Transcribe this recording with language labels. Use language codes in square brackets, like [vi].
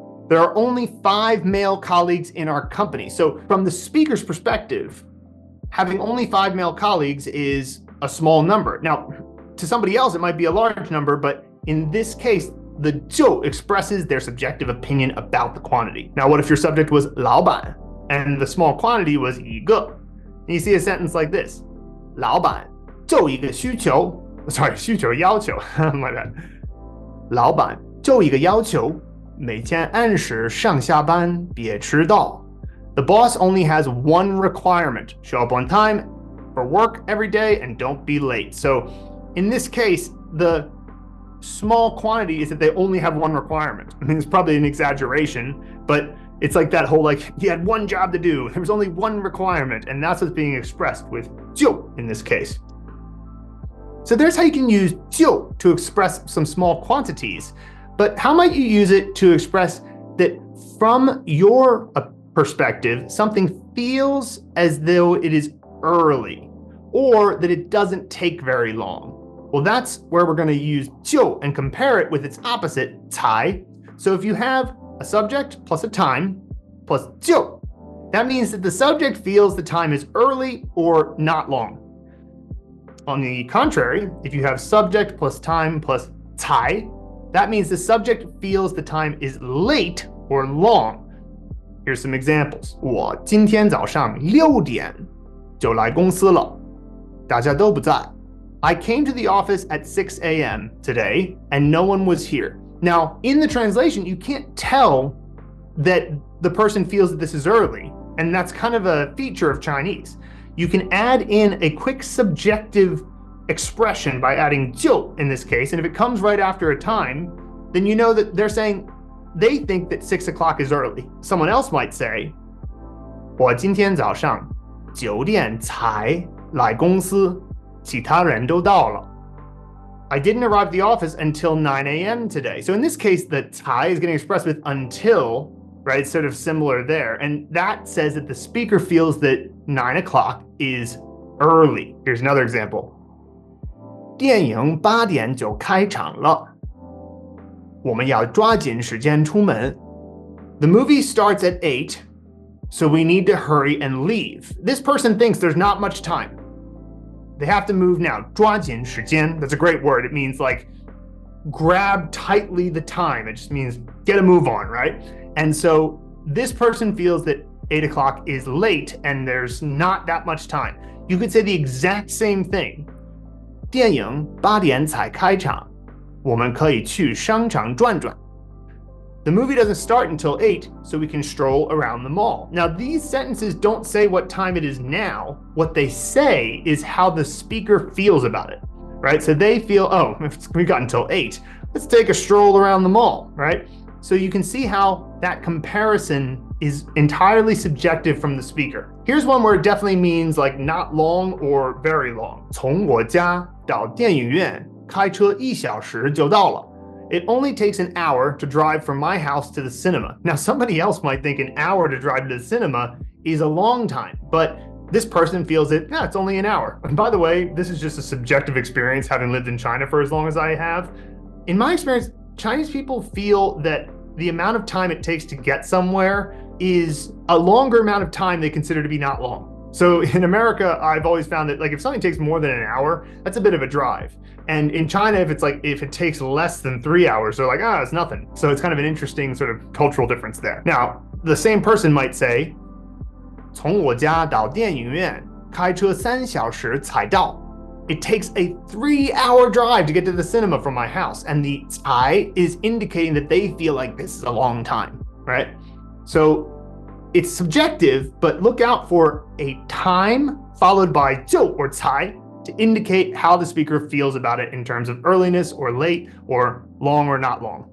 [en] There are only 5 male colleagues in our company. So from the speaker's perspective, having only 5 male colleagues is a small number. Now, to somebody else, it might be a large number, but in this case, the 就 expresses their subjective opinion about the quantity. Now, what if your subject was 老板 and the small quantity was 一个? And you see a sentence like this. [zh] 老板就一个需求 [en] Sorry, [zh] 需求要求 [en] My bad. [zh] 老板就一个要求 每天按时上下班别迟到 [en] The boss only has one requirement. Show up on time for work every day and don't be late. So in this case, the small quantity is that they only have one requirement. I mean, it's probably an exaggeration, but it's like that whole, like, you had one job to do. There was only one requirement, and that's what's being expressed with 就 in this case. So there's how you can use 就 to express some small quantities, but how might you use it to express that from your perspective, something feels as though it is early, or that it doesn't take very long? Well, that's where we're going to use 就 and compare it with its opposite, 才. So if you have a subject plus a time plus 就, that means that the subject feels the time is early or not long. On the contrary, if you have subject plus time plus 才, that means the subject feels the time is late or long. Here's some examples. [zh] 我今天早上6点就来公司了，大家都不在。 [en] I came to the office at 6 a.m. today, and no one was here. Now, in the translation, you can't tell that the person feels that this is early, and that's kind of a feature of Chinese. You can add in a quick subjective expression by adding 就 in this case, and if it comes right after a time, then you know that they're saying they think that 6 o'clock is early. Someone else might say, [zh] 我今天早上9点才来公司。其他人都到了. [en] I didn't arrive at the office until 9 a.m. today. So in this case, the 才 is getting expressed with until, right? It's sort of similar there. And that says that the speaker feels that 9 o'clock is early. Here's another example. [zh] 电影8点就开场了，我们要抓紧时间出门. [en] The movie starts at 8, so we need to hurry and leave. This person thinks there's not much time. They have to move now. 抓紧时间, that's a great word. It means like grab tightly the time. It just means get a move on, right? And so this person feels that 8 o'clock is late and there's not that much time. You could say the exact same thing. [zh] 电影8点才开场，我们可以去商场转转。 [en] The movie doesn't start until 8, so we can stroll around the mall. Now, these sentences don't say what time it is now. What they say is how the speaker feels about it, right? So they feel, oh, we've got until 8. Let's take a stroll around the mall, right? So you can see how that comparison is entirely subjective from the speaker. Here's one where it definitely means like not long or very long. [zh] 从我家到电影院开车1小时就到了。 [en] It only takes an hour to drive from my house to the cinema. Now, somebody else might think an hour to drive to the cinema is a long time, but this person feels that, yeah, it's only an hour. And by the way, this is just a subjective experience having lived in China for as long as I have. In my experience, Chinese people feel that the amount of time it takes to get somewhere is a longer amount of time they consider to be not long. So in America, I've always found that like if something takes more than an hour, that's a bit of a drive. And in China, if it takes less than 3 hours, they're like, it's nothing. So it's kind of an interesting sort of cultural difference there. Now, the same person might say, [zh] 从我家到电影院开车3小时才到. [en] It takes a 3-hour drive to get to the cinema from my house. And the 才 is indicating that they feel like this is a long time, right? So it's subjective, but look out for a time followed by 就 or 才 to indicate how the speaker feels about it in terms of earliness or late or long or not long.